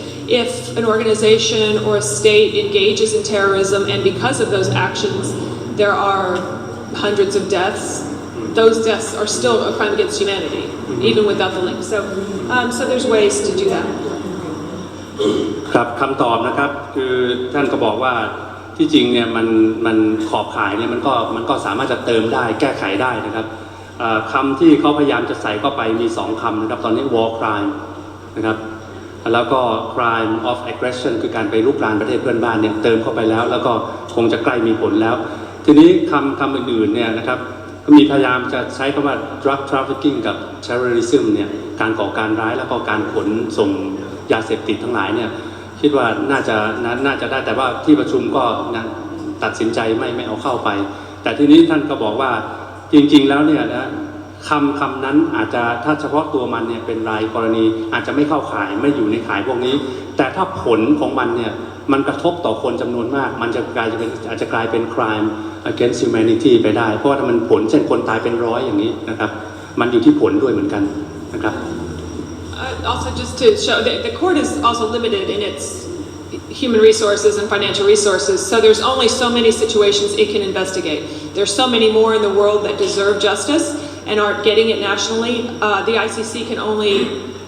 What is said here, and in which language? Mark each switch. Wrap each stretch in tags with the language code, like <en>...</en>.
<en>If an organization or a state engages in terrorism and because of those actions there are hundreds of deaths, those deaths are still a crime against humanity, even without the link. So there's ways to do that.</en> <th>ครับคำตอบนะครับคือท่านก็บอกว่าที่จริงเนี่ยมันขอบข่ายเนี่ยมันก็สามารถจะเติมได้แก้ไขได้นะครับ คำที่เขาพยายามจะใส่เข้าไปมี2คำนะครับตอนนี้ war crime นะครับแล้วก็ crime of aggression คือการไปรุกรานประเทศเพื่อนบ้านเนี่ยเติมเข้าไปแล้วแล้วก็คงจะใกล้มีผลแล้วทีนี้คำอื่นๆเนี่ยนะครับก็มีพยายามจะใช้คำว่า drug trafficking กับ terrorism เนี่ยการก่อการร้ายแล้วก็การขนส่งยาเสพติดทั้งหลายเนี่ยคิดว่าน่าจะได้แต่ว่าที่ประชุมก็ ตัดสินใจไม่เอาเข้าไปแต่ทีนี้ท่านก็บอกว่าจริงๆแล้วเนี่ยนะคำนั้นอาจจะถ้าเฉพาะตัวมันเนี่ยเป็นรายกรณีอาจจะไม่เข้าข่ายไม่อยู่ในข่ายพวกนี้แต่ถ้าผลของมันเนี่ยมันกระทบต่อคนจำนวนมากมันอาจจะกลายเป็น crime against humanity ไปได้เพราะว่าถ้ามันผลเช่นคนตายเป็น100อย่างนี้นะครับมันอยู่ที่ผลด้วยเหมือนกันนะครับ</th> <en>Also, just to show that the court is also limited in its human resources and financial resources, so there's only so many situations it can investigate. There's so many more in the world that deserve justice and aren't getting it nationally. The ICC can only</en>